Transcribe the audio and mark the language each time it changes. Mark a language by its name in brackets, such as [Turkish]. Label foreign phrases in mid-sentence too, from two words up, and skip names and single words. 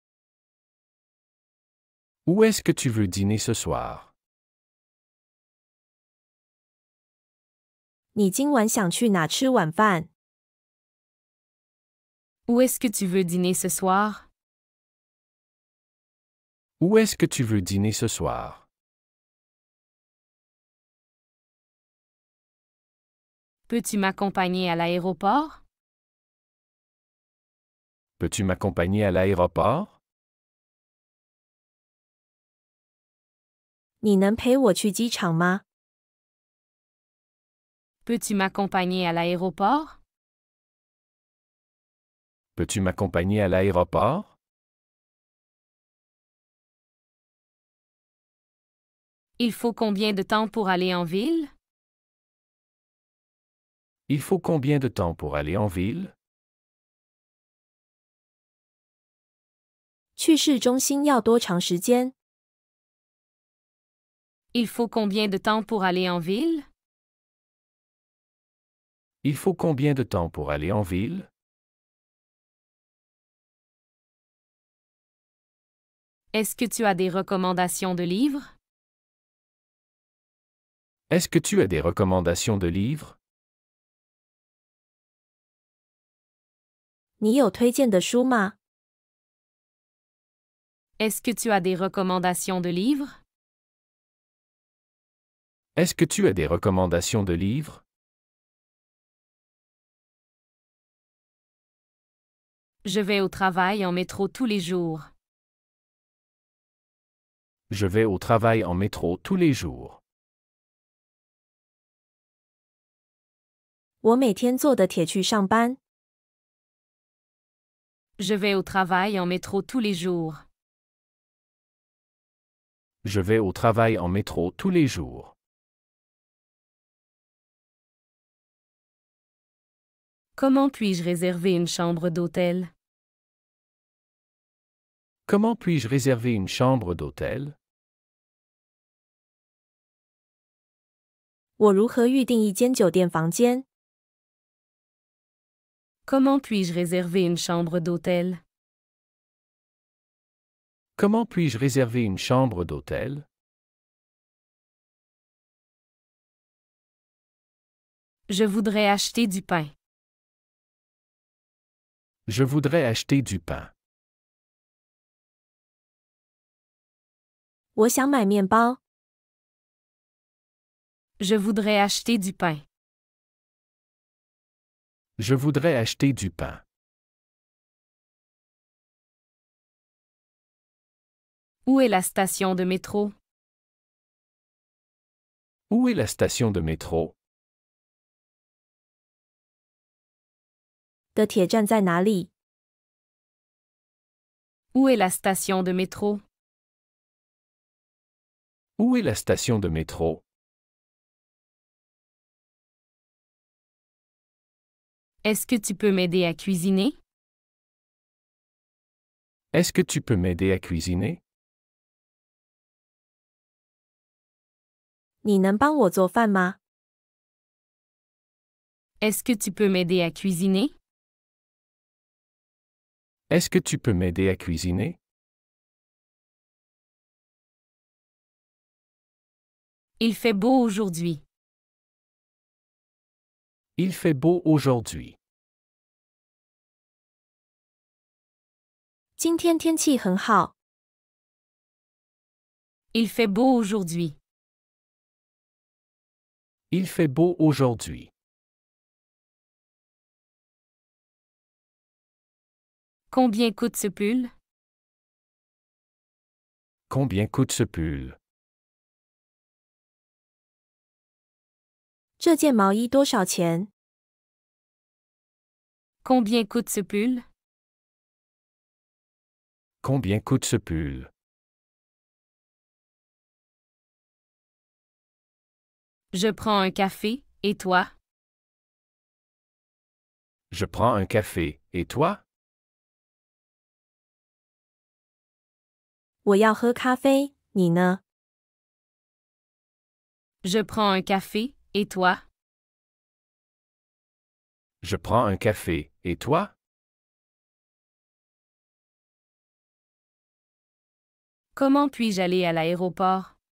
[French] Où est-ce que tu veux dîner ce soir? [Chinese] 你今晚想去哪吃晚饭？ [French] Où est-ce que tu veux dîner ce soir? Où est-ce que tu veux dîner ce soir? Peux-tu m'accompagner à l'aéroport? Peux-tu m'accompagner à l'aéroport? [Chinese] 你能陪我去机场吗？ [French] Peux-tu m'accompagner à l'aéroport? Peux-tu m'accompagner à l'aéroport? Il faut combien de temps pour aller en ville? Il faut combien de temps pour aller en ville? [Chinese] 去市中心要多长时间？ [French] Il faut combien de temps pour aller en ville? Il faut combien de temps pour aller en ville? Est-ce que tu as des recommandations de livres? Est-ce que tu as des recommandations de livres? [Chinese] 你有推荐的书吗？ [French] Est-ce que tu as des recommandations de livres? Est-ce que tu as des recommandations de livres? Je vais au travail en métro tous les jours. Je vais au travail en métro tous les jours. [Chinese] 我每天坐的铁去上班。 [French] Je vais au travail en métro tous les jours. Je vais au travail en métro tous les jours. Comment puis-je réserver une chambre d'hôtel? Comment puis-je réserver une chambre d'hôtel? [Chinese] 我如何预订一间酒店房间？ [French] Comment puis-je réserver une chambre d'hôtel? Comment puis-je réserver une chambre d'hôtel? Je voudrais acheter du pain. Je voudrais acheter du pain. [Chinese] 我想买面包。 [French] Je voudrais acheter du pain. Je voudrais acheter du pain. Où est la station de métro? Où est la station de métro? [Chinese] 的铁站在哪里？ [French] Où est la station de métro? Où est la station de métro? Est-ce que tu peux m'aider à cuisiner? Est-ce que tu peux m'aider à cuisiner? [Chinese] 你能帮我做饭吗？ [French] Est-ce que tu peux m'aider à cuisiner? Est-ce que tu peux m'aider à cuisiner? Il fait beau aujourd'hui. Il fait beau aujourd'hui. [Chinese] 今天天气很好。 [French] Il fait beau aujourd'hui. Il fait beau aujourd'hui. Combien coûte ce pull? Combien coûte ce pull? [Chinese] 这件毛衣多少钱？ [French] Combien coûte ce pull? Combien coûte ce pull? Je prends un café, et toi? Je prends un café, et toi? [Chinese] 我要喝咖啡，你呢？ [French] Je prends un café, et toi? Je prends un café, et toi? Comment puis-je aller à l'aéroport?